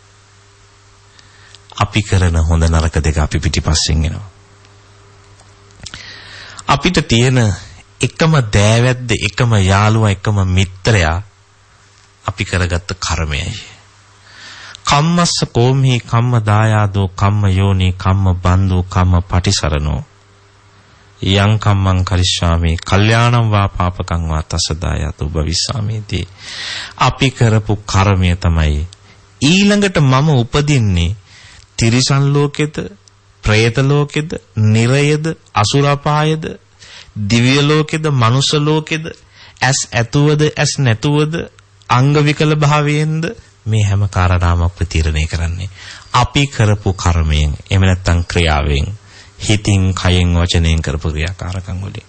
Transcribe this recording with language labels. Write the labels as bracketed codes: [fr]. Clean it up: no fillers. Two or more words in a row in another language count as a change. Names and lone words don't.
[si] අපි කරන හොඳ නරක දෙක අපි පිටිපස්සෙන් එනවා. අපිට තියෙන එකම දෑවැද්ද එකම යාළුවා එකම මිත්‍රයා අපි කරගත්ත කර්මයයි. [pi] කම්මස්ස කෝමහි කම්ම දායාදෝ කම්ම යෝනි කම්ම බන්දෝ කම්ම පටිසරණෝ යං කම්මං කරිෂාමි කල්යාණං වා පාපකං වා තස්ස දායාදෝ භවිස්සාමිති. [si] අපි කරපු කර්මය තමයි ඊළඟට මම උපදින්නේ තිරිසන් ලෝකෙද പ്രേත ලෝකෙද නිරයද අසුරපායද දිව්‍ය ලෝකෙද මනුෂ්‍ය ලෝකෙද ඇස් ඇතුවද ඇස් නැතුවද අංග විකල භාවයෙන්ද මේ හැම කාරණාවක් ප්‍රතිරණය කරන්නේ අපි කරපු කර්මයෙන් එහෙම නැත්නම් ක්‍රියාවෙන් හිතින් කයෙන් වචනයෙන් කරපු ක්‍රියාකාරකම් වලින්.